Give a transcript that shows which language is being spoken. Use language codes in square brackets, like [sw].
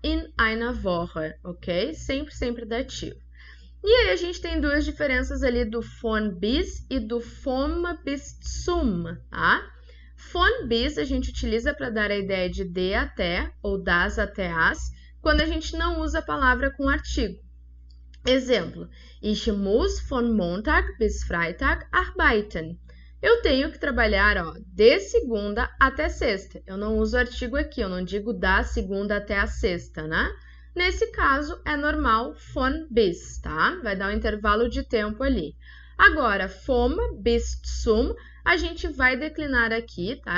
[de] In einer Woche, ok? [pt] Sempre dativo. E aí a gente tem duas diferenças ali do von bis e do vom bis zum, tá? Von bis a gente utiliza para dar a ideia de de até ou das até as, quando a gente não usa a palavra com artigo. Exemplo, [de] ich muss von Montag bis Freitag arbeiten. [pt] Eu tenho que trabalhar, ó, de segunda até sexta. Eu não uso artigo aqui, eu não digo da segunda até a sexta, né? Nesse caso, é normal von bis, tá? Vai dar um intervalo de tempo ali. Agora, vom bis zum, a gente vai declinar aqui, tá?